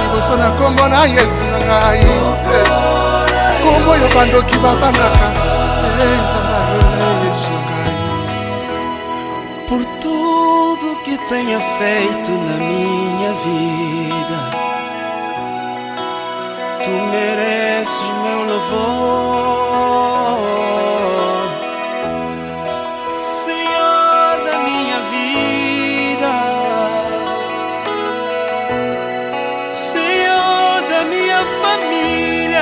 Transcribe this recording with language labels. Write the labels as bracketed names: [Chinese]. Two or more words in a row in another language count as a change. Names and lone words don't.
[Lingala] nyonso na kombo na Yesu na ngai kombo yo bandoki babanaka nzambe alole Yesu na ngai. [Portuguese] Por tudo que tenha feito na minha vida, tu mereces meu louvor, Senhor da minha vida, Senhor da minha família.